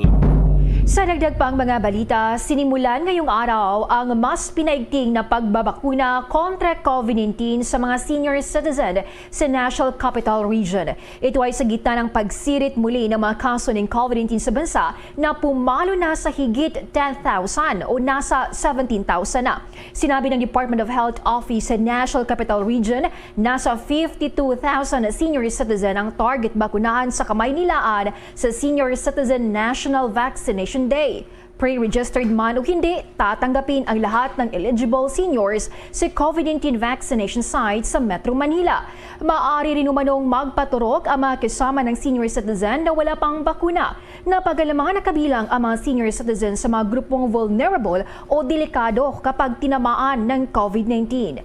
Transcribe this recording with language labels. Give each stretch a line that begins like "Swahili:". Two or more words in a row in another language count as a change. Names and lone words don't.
Filipino: Sa dagdag pang mga balita, sinimulan ngayong araw ang mas pinaigting na pagbabakuna kontra COVID-19 sa mga
English: senior citizen
Filipino: sa National Capital Region. Ito ay sa gitna ng pagsirit muli ng mga kaso ng COVID-19 sa bansa na pumalo na sa higit 10,000 o nasa 17,000 na. Sinabi ng Department of Health Office sa National Capital Region, nasa 52,000
English: senior citizen
Filipino: ang target bakunahan sa Kamaynilaan sa Senior Citizen National Vaccination Day. Pre-registered man o hindi, tatanggapin ang lahat ng
English: eligible seniors
Filipino: sa COVID-19
English: vaccination sites
Filipino: sa Metro Manila. Maaari rin umanong magpaturok ang mga kasama ng
English: senior citizen
Filipino: na wala pang bakuna. Napagalaman na kabilang ang mga
English: senior citizen
Filipino: sa mga grupong vulnerable o delikado kapag tinamaan ng COVID-19.